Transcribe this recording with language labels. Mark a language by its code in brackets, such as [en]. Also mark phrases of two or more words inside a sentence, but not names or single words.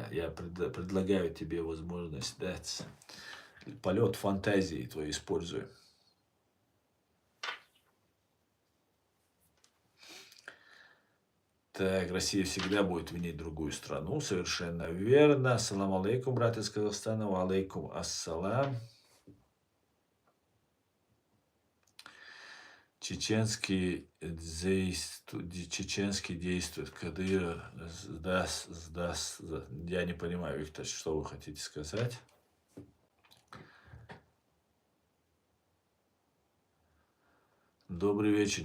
[ru] Я предлагаю тебе возможность дать полет фантазии твой используй. Так, Россия всегда будет винить другую страну, совершенно верно. [ar] السلام عليكم, [ru] брат из Казахстана, [ar] وعليكم السلام. [ru] Чеченский действует. Кадыр сдаст. Я не понимаю, Виктор, что вы хотите сказать. Добрый вечер.